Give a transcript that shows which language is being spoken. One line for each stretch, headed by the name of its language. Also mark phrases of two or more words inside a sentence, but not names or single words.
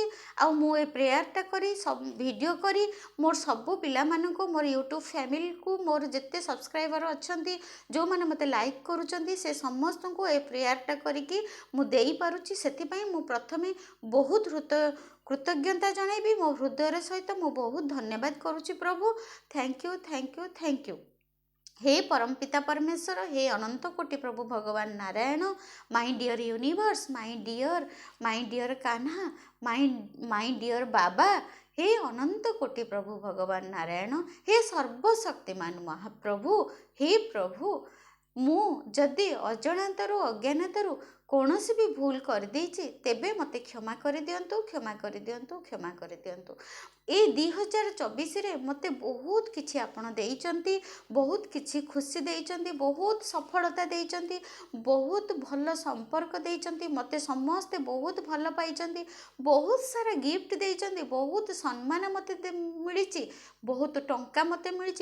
Odia: ଆଉ ମୁଁ ଏ ପ୍ରେୟାରଟା କରି ଭିଡ଼ିଓ କରି ମୋର ସବୁ ପିଲାମାନଙ୍କୁ, ମୋର ୟୁଟ୍ୟୁବ୍ ଫ୍ୟାମିଲିକୁ, ମୋର ଯେତେ ସବସ୍କ୍ରାଇବର ଅଛନ୍ତି, ଯେଉଁମାନେ ମୋତେ ଲାଇକ୍ କରୁଛନ୍ତି, ସେ ସମସ୍ତଙ୍କୁ ଏ ପ୍ରେୟାରଟା କରିକି ମୁଁ ଦେଇପାରୁଛି। ସେଥିପାଇଁ ମୁଁ ପ୍ରଥମେ ବହୁତ କୃତଜ୍ଞତା ଜଣାଇବି। ମୋ ହୃଦୟର ସହିତ ମୁଁ ବହୁତ ଧନ୍ୟବାଦ କରୁଛି ପ୍ରଭୁ।
English: Thank you, thank you, thank you.
Odia: ହେ ପରମପିତା ପରମେଶ୍ୱର, ହେ ଅନନ୍ତ କୋଟି ପ୍ରଭୁ ଭଗବାନ ନାରାୟଣ,
English: my dear universe, my dear Kanha, my dear Baba,
Odia: ହେ ଅନନ୍ତ କୋଟି ପ୍ରଭୁ ଭଗବାନ ନାରାୟଣ, ହେ ସର୍ବଶକ୍ତିମାନ ମହାପ୍ରଭୁ, ହେ ପ୍ରଭୁ, ମୁଁ ଯଦି ଅଜଣାତରୁ ଅଜ୍ଞାନତାରୁ କୌଣସି ବି ଭୁଲ କରିଦେଇଛି ତେବେ ମୋତେ କ୍ଷମା କରିଦିଅନ୍ତୁ, କ୍ଷମା କରିଦିଅନ୍ତୁ, କ୍ଷମା କରିଦିଅନ୍ତୁ। ଏଇ 2024ରେ ମୋତେ ବହୁତ କିଛି ଆପଣ ଦେଇଛନ୍ତି, ବହୁତ କିଛି ଖୁସି ଦେଇଛନ୍ତି, ବହୁତ ସଫଳତା ଦେଇଛନ୍ତି, ବହୁତ ଭଲ ସମ୍ପର୍କ ଦେଇଛନ୍ତି, ମୋତେ ସମସ୍ତେ ବହୁତ ଭଲ ପାଇଛନ୍ତି, ବହୁତ ସାରା ଗିଫ୍ଟ ଦେଇଛନ୍ତି, ବହୁତ ସମ୍ମାନ ମୋତେ ମିଳିଛି, ବହୁତ ଟଙ୍କା ମୋତେ ମିଳିଛି।